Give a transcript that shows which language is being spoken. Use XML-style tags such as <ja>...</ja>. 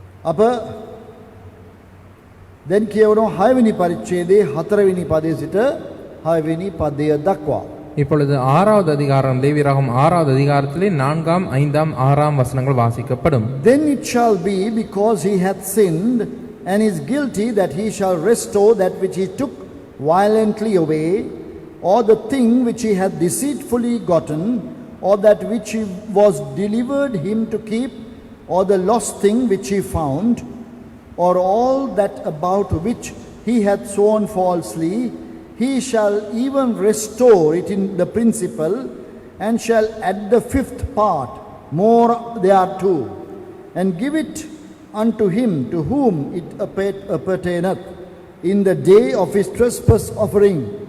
<si>අප දැන් කියවනවා 6 වෙනි පරිච්ඡේදයේ 4 වෙනි පදයේ සිට 6 වෙනි පදය දක්වා.</si> <ta>இப்பொழுது 6வது அதிகாரம், லேவியராகமம் 6வது அதிகாரத்திலே 4, 5, 6 வசனங்கள் வாசிக்கப்படும்.</ta> <en>Then it shall be, because he hath sinned and is guilty, that he shall restore that which he took violently away, or the thing which he hath deceitfully gotten, or that which he was delivered him to keep, or the lost thing which he found, or all that about which he hath sworn falsely, he shall even restore it in the principal, and shall add the 5th part more thereto, and give it unto him to whom it appertaineth in the day of his trespass offering.</en>